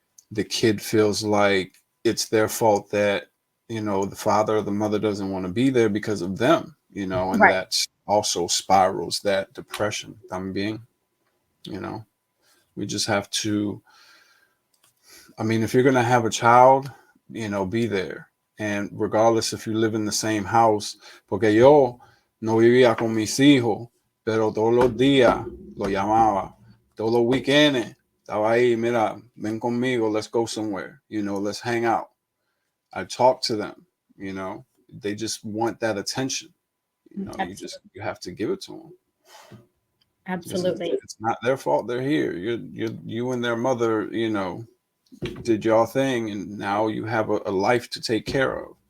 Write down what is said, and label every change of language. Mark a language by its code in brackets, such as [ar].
[en] The kid feels like it's their fault that, the father or the mother doesn't want to be there because of them, and Right. that's also spirals that depression también, you know we just have to, I mean, if you're going to have a child, be there. And regardless if you live in the same house, [es] porque yo no vivía con mis hijos, pero todos los días lo llamaba, todos los weekends estaba ahí, mira, ven conmigo, [en] let's go somewhere, let's hang out. I talk to them, you know, they just want that attention. Absolutely. You have to give it to them. Absolutely. It's not their fault they're here. You and their mother, did y'all thing, and now you have a life to take care of.